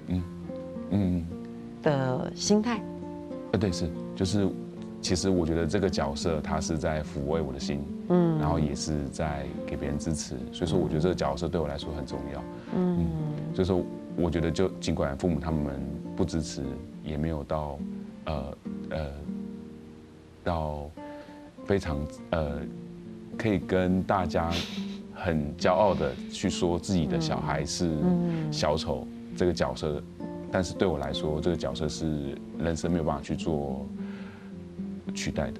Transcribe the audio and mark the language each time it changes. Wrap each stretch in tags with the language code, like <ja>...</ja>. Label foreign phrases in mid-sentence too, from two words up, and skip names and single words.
<zh>的心態。對，是，就是其實我覺得這個角色它是在撫慰我的心，然後也是在給別人支持，所以說我覺得這個角色對我來說很重要，所以說我覺得就儘管父母他們不支持，也沒有到到非常可以跟大家很驕傲的去說自己的小孩是小丑這個角色，但是對我來說，這個角色是人生沒有辦法去做取代的。</zh>